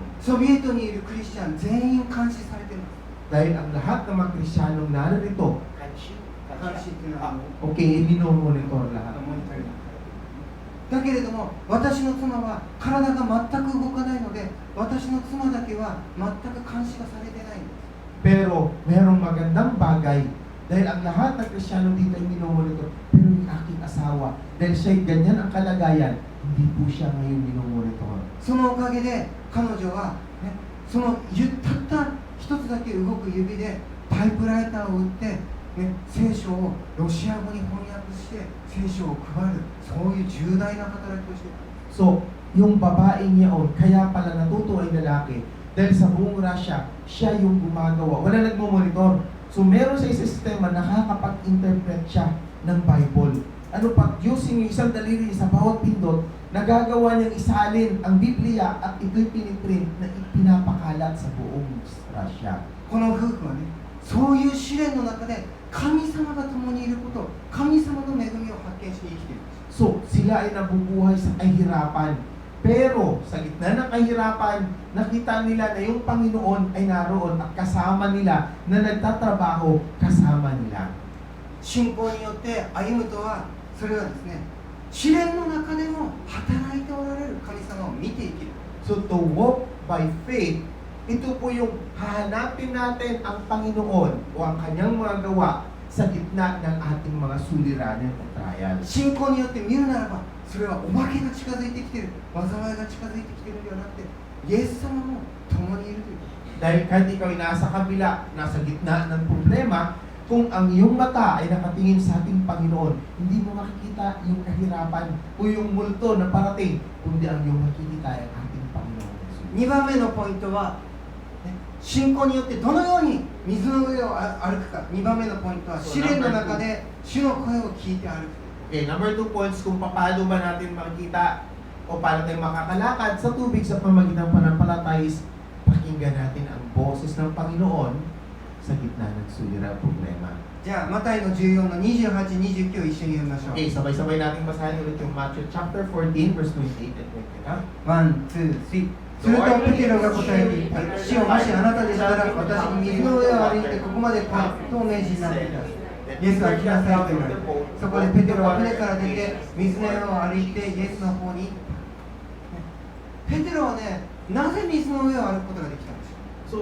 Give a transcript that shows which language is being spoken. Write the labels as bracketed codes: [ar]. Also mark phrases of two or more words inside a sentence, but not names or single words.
[ja] ソビエトにいるクリスチャン全員監視されてます。 [tl] Dahil ang lahat ng mga Kristiyanong narito, [ja] 監視っていうのは [tl] okay, monitor lahat. [ja] モニタリングだけれども、私の妻は体が全く動かないので、私の妻だけは全く監視がされてないんです。 [tl] Pero merong magandang bagay dahil ang lahat ng Kristiyano dito ay minomonitor, pero yung aking asawa, dahil siya'y ganyan ang kalagayan, hindi po siya ngayon minomonitor. [ja] そのおかげで彼女は、ね、そのたった一つだけ動く指でタイプライターを打って、ね、 ね、聖書をロシア語に翻訳して聖書を配る、そういう重大な働きをしていた。 [tl] So, yung babaeng yaon, kaya pala natuto ay lalaki dahil sa buong Russia, siya yung gumagawa. Wala nagmumonitor. So, meron sa isang sistema, nakakapag-interpret siya ng Bible. Ano pa, using yung isang daliri sa bawat pindot, nagagawa niyang isalin ang Biblia at ito'y piniprint na ipinapakalat sa buong Russia. [ja] この夫婦はね、そういう試練の中で神様が共にいること、神様の恵みを発見して生きているんです。 [tl] So, sila ay nabubuhay sa kahirapan. Pero, sa gitna ng kahirapan, nakita nila na yung Panginoon ay naroon at kasama nila na nagtatrabaho kasama nila. [ja] 信仰によって歩むとは、それはですね、試練の中でも働いておられる神様を見て生きる。 [en] So, to walk by faith, [tl] ito po yung hahanapin natin ang Panginoon o ang kanyang mga gawa sa gitna ng ating mga suliranin at trial. [ja] 信仰によって見るならば、それはお化けが近づいてきている、災いが近づいてきているのではなくて、イエス様も共にいるという。 [tl] Dahil kahit ikaw ay nasa kabila, nasa gitna ng problema, kung ang iyong mata ay nakatingin sa ating Panginoon, hindi mo makikita yung kahirapan o yung multo na parating, kundi ang iyong makikita ay ang ating Panginoon. [ja] 2 番目のポイントは、ね、信仰によってどのように水の上を歩くか。2番目のポイントは、試練の中で主の声を聞いて歩く。 [tl] Okay, [en] number 2 points [tl] kung paano ba natin makikita o paano tayo makakalakad sa tubig sa pamagitan ng pananampalataya is pakinggan natin ang boses ng Panginoon sa gitna ng suliraning problema. [ja] じゃあ、マタイの14の28、29を一緒に読みましょう。 [tl] Okay, sabay-sabay natin basahin ulit yung [en] Matthew chapter 14 verse 28 and 29. One, two, three. [ja] するとペテロが答えて言った。主よ、もしあなたでしたら、私に水の上を歩いてここまで来いとお命じになっていた。イエスは来なさいと言われ、そこでペテロは船から出て、水の上を歩いてイエスの方に。ペテロはね、なぜ水の上を歩くことができたんでしょう。